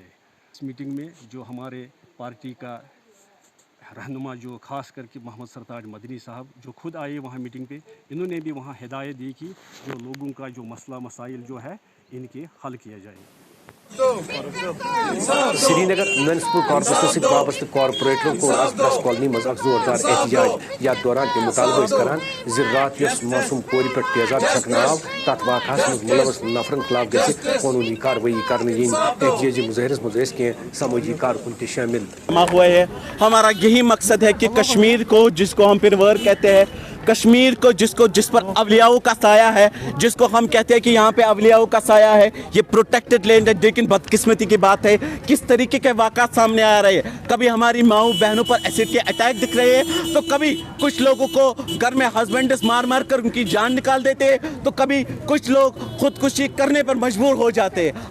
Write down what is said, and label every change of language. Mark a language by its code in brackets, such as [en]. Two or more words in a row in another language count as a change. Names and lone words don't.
[ur] اس میٹنگ میں جو ہمارے پارٹی کا رہنما جو خاص کر کے محمد سرتاج مدنی صاحب جو خود آئے وہاں میٹنگ پہ انہوں نے بھی وہاں ہدایت دی کہ جو لوگوں کا جو مسئلہ مسائل جو ہے ان کے حل کیا جائے. [ks] سری نگر میونسپل کارپوریشن ست وابستہ کارپوریٹروں کو آز پریس کالونی مز اخ زوردار احتجاج یتھ دوران تم مطالبہ کران رات یس موسم کور پہ تیزاب چھکنہ آو تر واقعہ مز ملوث نفرن خلاف گھِ قانونی کاروٲیی کرنے ین احتجاجی مظاہرس مز کی سماجی کارکن تہ شامل. [ur] ہمارا یہی مقصد ہے کہ کشمیر کو جس کو ہم پھر ورک کہتے ہیں کشمیر کو جس پر اولیاؤں کا سایہ ہے، جس کو ہم کہتے ہیں کہ یہاں پہ اولیاؤں کا سایہ ہے، یہ [en] protected land [ur] ہے، لیکن بدقسمتی کی بات ہے کس طریقے کے واقعات سامنے آ رہے ہیں. کبھی ہماری ماؤں بہنوں پر ایسڈ کے اٹیک دکھ رہے ہیں، تو کبھی کچھ لوگوں کو گھر میں ہسبینڈ مار کر ان کی جان نکال دیتے ہیں، تو کبھی کچھ لوگ خودکشی کرنے پر مجبور ہو جاتے ہیں.